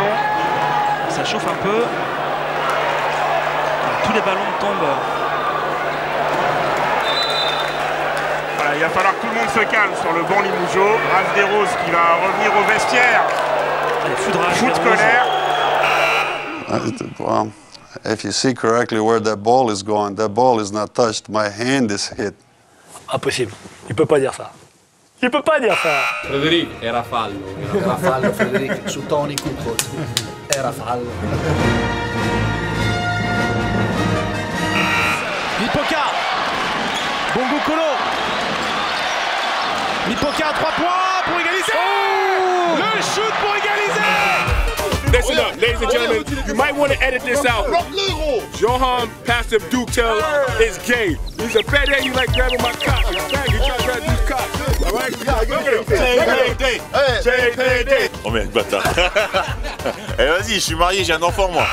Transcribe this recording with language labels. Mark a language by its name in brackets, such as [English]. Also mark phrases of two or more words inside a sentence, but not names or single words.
[French] Ça chauffe un peu. Tous les ballons tombent. Voilà, il va falloir que tout le monde se calme sur le banc Limougeot. Raph Desroses qui va revenir au vestiaire. Foot colère. [English] Well, if you see correctly where that ball is going, that ball is not touched. My hand is hit. [French] Impossible. Il peut pas dire ça. Il peut pas dire ça. [Italian] Frédéric, era fallo. Era fallo, Frédéric, su Tony Kukoc. Era fallo. [French] Lipoka. Bongo Kolo. Lipoka à 3 points pour égaliser. Oh, le shoot pour égaliser. [English] Listen up, ladies and gentlemen, you might want to edit this out. Johan Pastor Dukel is gay. He's a fat head, you like grabbing my cock. You try to grab these cocks. All right? JPD. [French] Oh merde, bâtard. Eh vas-y, je suis marié, j'ai un enfant moi.